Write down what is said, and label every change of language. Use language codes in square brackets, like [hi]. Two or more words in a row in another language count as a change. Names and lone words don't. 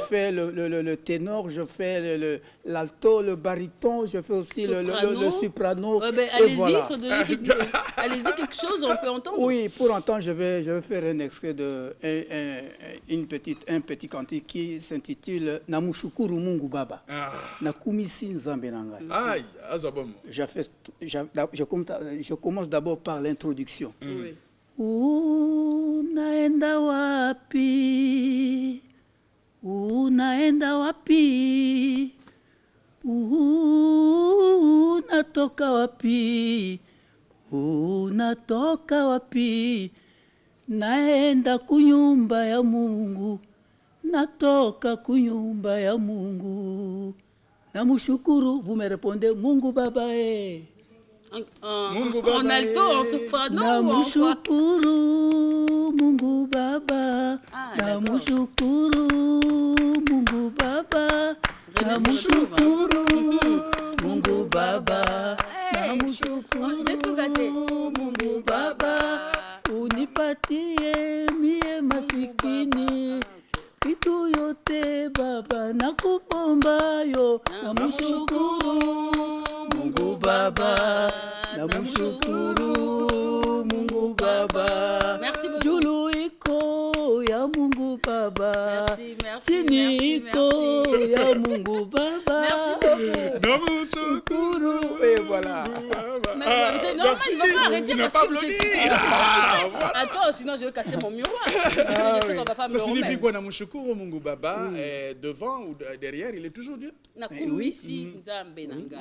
[fr] fais le ténor, je fais l'alto, le baryton, je fais aussi le soprano. Ouais, ben, et allez-y, voilà. allez-y quelque chose, on peut entendre. Oui, pour entendre, je vais faire un extrait de un petit cantique qui s'intitule Namushukuru Mungu Baba. Ah. [ln] Nakumisi Nzambe na ngai. Aïe, Azabomo. [fr] Je commence d'abord par l'introduction. Oui. [sw] Unaenda wapi? Unaenda wapi? Unatoka wapi? Unatoka wapi? naenda kunyumba ya Mungu, natoka kunyumba ya Mungu. Namshukuru, [fr] vous me répondez [sw] Mungu Baba Mungu Baba [fr] en alto, en soprano. [sw] Namshukuru Mungu Baba. Namshukuru Mungu Baba. Namshukuru Mungu Baba. Namshukuru Mungu Baba. Unipatie mie masikini kitu yote Baba, nakupomba yo. Namshukuru Mungu Baba. Namshukuru Mungu Baba. [fr] Merci beaucoup. [sw] Julu iko ya Mungu Baba. [fr] Merci, [sw] Chini iko ya Mungu Baba. [fr] Merci beaucoup. Namshukuru. Et voilà. Mais c'est normal, il ne va pas arrêter parce que vous êtes... Attends, sinon je vais casser mon miroir. Je sais qu'on va pas me Ça signifie remettre. quoi, [sw] Namshukuru Mungu Baba, [fr] devant ou derrière, il est toujours Dieu? [ln] Nakumisi Nzambe Nangai.